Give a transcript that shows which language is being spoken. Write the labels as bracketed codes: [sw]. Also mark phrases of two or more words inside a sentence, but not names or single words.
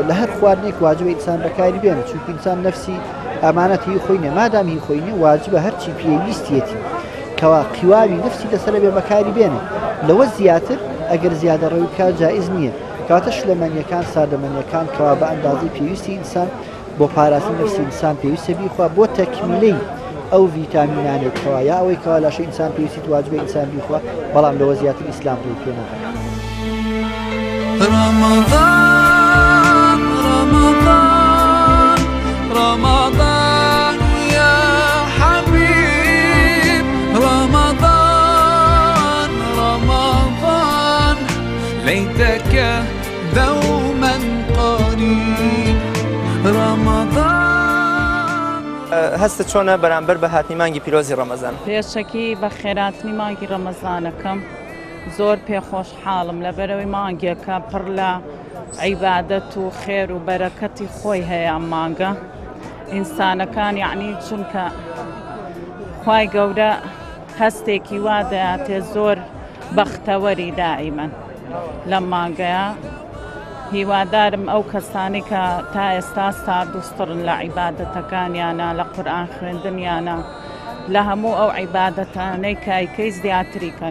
[ckb] لە هەر خواردنێک واجبە ئینسان بەکاری بێن چونکە ئینسان نەفسی ئەمانەتی خۆی نێ مادام هی خۆی نێ واجبە هەرچی پێویستیەتی کەوا قیواوی نفسی لەسەر بێ بەکاری بێنێ لەوە زیاتر ئەگەر زیادە ڕێوی بکات جائز نییە کاتە شلەمەنیەکان سادەمەنیەکان کەوا بە ئەندازی پێویستی ئینسان بۆ پاراسی نفسی ئینسان پێویستە بیخوا بۆ تەکمیلەی ئەو ڤیتامینانێک کەوا یا ئەوەی کەوا لاشە ئینسان پێویستی واجبە ئینسان بیخوا بەڵام لەوە زیاتر ئیسلام ڕێی پێ نەکات. [ar] رمضان رمضان رمضان يا حبيب رمضان رمضان ليتك دوما قريب رمضان [ckb] هەستە چۆنە بەرامبەر بە هاتنی مانگی پیرۆزی ڕەمەزان؟ پێشەکی بە خێراتنی مانگی ڕەمەزانەکەم زۆر پێخۆش حاڵم لەبەرەوەی مانگێکە پڕ لە عیبادەت و خێر و بەرەکەتی خۆی هەیە ئەم مانگە ئینسانەکان یعنی چونکە خوای گەورە هەستێکی وا دەیاتێ زۆر بەختەوەری دائیمەن لەم مانگەیە هیوادارم ئەو کەسانی کە تا ئێستا ساردوستڕن لە عیبادەتەکانیانە لە قورئان خوێندنیانە لە هەموو ئەو عیبادەتانەی کایکەی زیاتری کەن